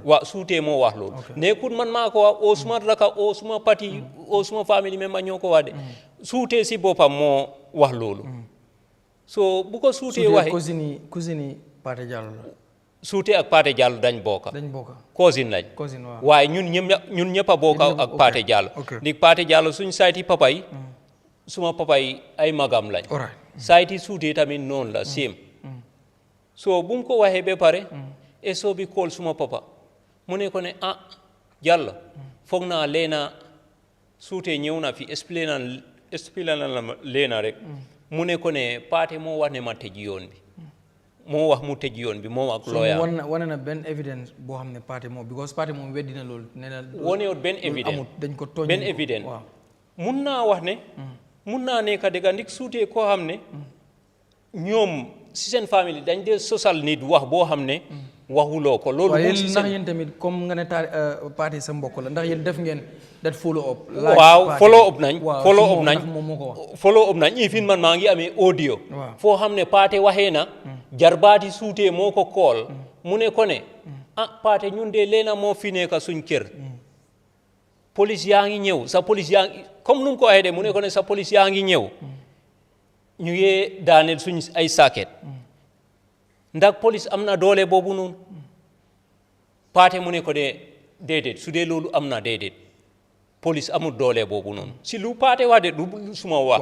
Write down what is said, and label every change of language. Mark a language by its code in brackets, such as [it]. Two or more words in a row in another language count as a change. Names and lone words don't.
[wo] waaw suutee moo wax loolu nekkul man maa ko wax oo suma raka oo suma parti oo suma famille member ñoo ko wax de suutee si boppam moo wax loolu so bu ko suutee waxee cousine Paate Jallow la suutee ak Paate Jallow dañ bokka cousin lañ waaye ñun ñëpp a bokka ak Paate Jallow ndi Paate Jallow suñ sayti papa yi suma papa yi ay magam lañ sayti suutee tamit noonu la same so bu mu ko waxee ba pare soo bi kool suma papa mu ne ko ne Jallow foog naa leena suutee ñëw na fi expliqué na la leena rek mu ne ko ne Paate moo wax ne ma tëj yoon bi moo wax mu tëj yoon bi moom ak lawyer wane na benn évidence boo xam ne Paate moom because Paate moom weddi na loolu nee na wonewut benn évidence dañ ko tooñ benn évidence mun naa wax ne mun naa nekk dëgg ndik suutee koo xam ne ñoom si seen famille dañ dee sosal nit wax boo xam ne waxuloo ko loolu ndax yéen tamit comme nga ne Paate sa mbokk la ndax yéen def ngeen [en] that follow up [wo] waaw [en] follow up [wo] nañ ifin man maa ngi amee audio foo xam ne Paate waxee na jarbaati suutee moo ko kool mu ne ko ne Paate ñun de leena moo fi nekk suñ kër police yaa ngi ñëw sa police yaa ngi comme nu mu ko waxee de mu ne ko ne sa police yaa ngi ñëw ñu ngi daaneel suñ ay saaket ndax police am na doole boobu noonu Paate mu ne ko de déedéet su dee loolu am na déedéet police amul doole boobu noonu si lu Paate wax de du suma wax.